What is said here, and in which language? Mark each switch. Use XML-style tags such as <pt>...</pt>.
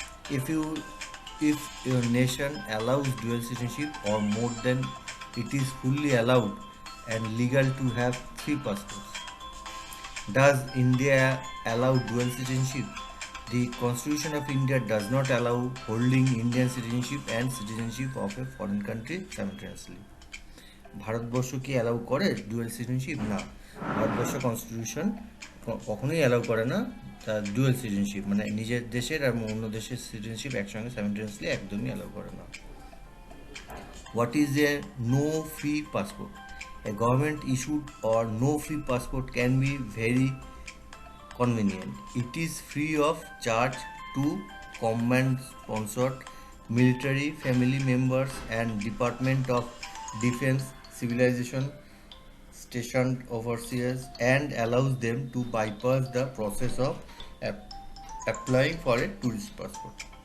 <en>If you if your nation allows dual citizenship or more than it is fully allowed and legal to have three passports. Does India allow dual citizenship? The Constitution of India does not allow holding Indian citizenship and citizenship of a foreign country simultaneously.</en> <bn>Bharatvarsha কি allow করে dual citizenship? না, Bharatvarsha constitution কখনোই allow করে না তার dual citizenship, মানে নিজের দেশের আর অন্য দেশের সিটিজেনশিপ একসঙ্গে সাইমultaneously একদমই অ্যালাউ করে না।</bn> <en>What is a no fee passport? A government issued or no fee passport can be very convenient. It is free of charge to command sponsored military family members and Department of Defense civilization stationed overseas and allows them to bypass the process of applying for a tourist passport.</en>